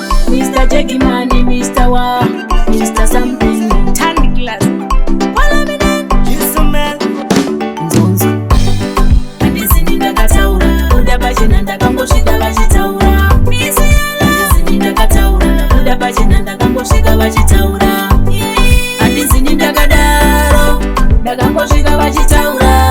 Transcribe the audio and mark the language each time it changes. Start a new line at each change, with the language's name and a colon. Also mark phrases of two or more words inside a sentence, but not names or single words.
English: Mister Jackie Money, Mister Wa, Mister Something. Turn the glass.
Zulu: Wala mina.
English: Yes, man. Nzonzo.
Shona: Handisi ndakataura, kuda pachena ndakangosvika vachitaura. Handisi ndakataura, kuda pachena ndakangosvika vachitaura. Handisi ndakadaro, ndakangosvika vachitaura.